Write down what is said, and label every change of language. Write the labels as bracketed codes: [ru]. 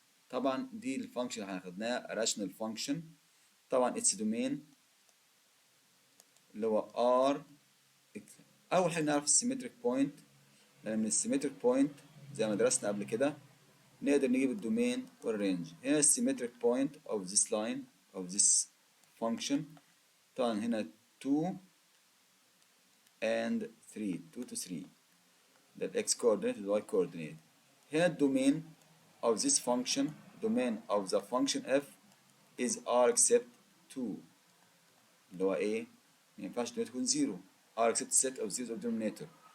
[ar] طبعا دي الفانكشن اللي احنا خدناها [en] rational function. [ar] طبعا [en] its domain [ar] اللي هو r. اول حاجه نعرف السيمتريك بوينت، لان من السيمتريك بوينت زي ما درسنا قبل كده نقدر نجيب الدومين والرينج. هنا السيمتريك بوينت [en] of this line of this function [ar] طبعا هنا [en] 2 and 3، 2 to 3 ده ال x coordinate وال y coordinate. [ar] هنا الدومين [en] of this function، domain of the function f is r except 2 [ar] اللي هو ايه؟ ما ينفعش الدومين تكون 0، [en] r except set of zeros of denominator.